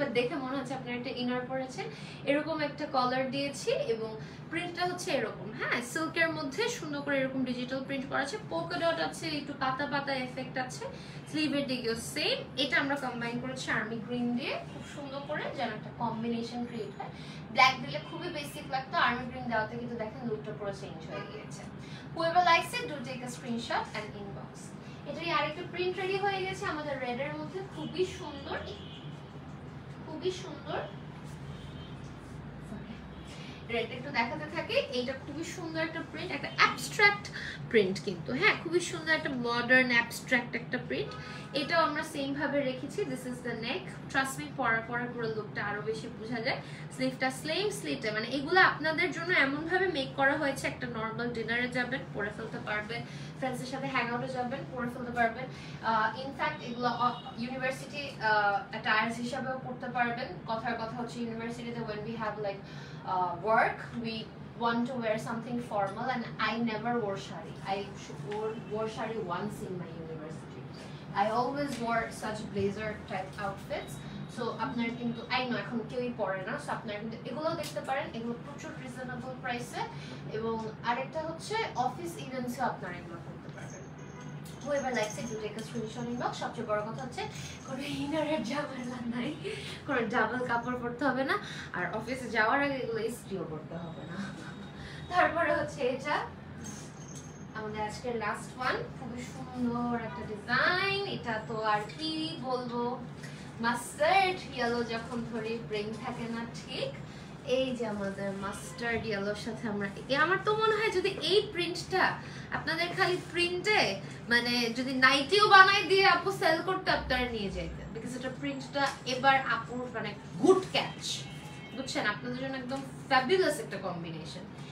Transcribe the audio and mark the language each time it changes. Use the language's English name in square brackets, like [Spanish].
[Bangla] But দেখে মনে হচ্ছে আপনারা একটা ইনার পরেছেন। এরকম একটা কলার দিয়েছি এবং প্রিন্টটা হচ্ছে এরকম, হ্যাঁ, সিল্কের মধ্যে সুন্দর করে এরকম ডিজিটাল প্রিন্ট করা আছে, পোকা ডট আছে, একটু পাতা পাতা এফেক্ট আছে। স্লিভের দিকেও সেম। এটা আমরা কম্বাইন করেছি আর্মি গ্রিন দিয়ে, খুব সুন্দর করে যেন একটা কম্বিনেশন ক্রিয়েট হয়। ব্ল্যাক দিলে খুবই বেসিক লাগতো, আর্মি গ্রিন দেওয়াতে কিন্তু দেখেন লুকটা পুরো চেঞ্জ হয়ে গিয়েছে। [English] whoever likes it do take a screenshot and inbox. [Bangla] এটারই আরেকটা প্রিন্ট রেডি হয়ে গেছে আমাদের রেড এর মধ্যে, খুবই সুন্দর, খুব খুবই সুন্দর, রেডটা একটু দেখাতে থাকে। এইটা খুবই সুন্দর একটা প্রিন্ট, একটা অ্যাবস্ট্রাক্ট প্রিন্ট কিন্তু, হ্যাঁ খুবই সুন্দর একটা মডার্ন অ্যাবস্ট্রাক্ট একটা প্রিন্ট। এটাও আমরা সেম ভাবে রেখেছি। [English] this is the neck, [Bangla] trust me পরার পরে পুরো লুকটা আরো বেশি বোঝা যায়। স্লিভটা স্লেম স্লিটে, মানে এগুলো আপনাদের জন্য এমন ভাবে মেক করা হয়েছে, একটা নর্মাল ডিনারে যাবেন পরে ফেলতে পারবেন, ফ্রেন্ডসের সাথে হ্যাং আউটে যাবেন পরে ফেলতে পারবেন, ইনফ্যাক্ট এগুলো ইউনিভার্সিটি অ্যাটায়ার্স হিসাবেও পড়তে পারবেন। কথার কথা হচ্ছে ইউনিভার্সিটিতে [English] when we have like work, we want to wear something formal, and I never wore shari. I wore shari once in my university. I always wore such blazer type outfits. [Bangla] So আপনারা কিন্তু [English] I know [Bangla] এখন কেউই পরে না, so আপনারা কিন্তু এগুলোও দেখতে পারেন। এগুলো প্রচুর রিজনেবল প্রাইসে, এবং আরেকটা হচ্ছে অফিস ইভেন্টসে আপনারা এগুলো করতে পারবেন। [English] whoever likes it, you take a screenshot inbox. [Bangla] সবচেয়ে বড় কথা হচ্ছে কোনো ইনারের ঝামেলা নাই, কোনো ডাবল কাপড় পরতে হবে না, আর অফিসে যাওয়ার আগে এগুলো ইস্ত্রিও করতে হবে না। তারপরে হচ্ছে এটা আমাদের আজকের লাস্ট ওয়ান, খুবই সুন্দর একটা ডিজাইন। এটা তো আর কি বলবো, মাস্টার্ড ইয়েলো যখন ধরে ব্রেন থাকে না ঠিক, এই যে আমাদের মাস্টার্ড ইয়েলোর সাথে আমরা, আমার তো মনে হয় যদি এই প্রিন্টটা আপনাদের খালি প্রিন্টে মানে যদি নাইটিও বানাই দিয়ে আপু সেল করতে, আপনারা নিয়ে যাইতেন, বিকজ এটা প্রিন্টটা এবার আপুর মানে গুড ক্যাচ, বুঝছেন, আপনাদের জন্য একদম ফ্যাবুলাস একটা কম্বিনেশন।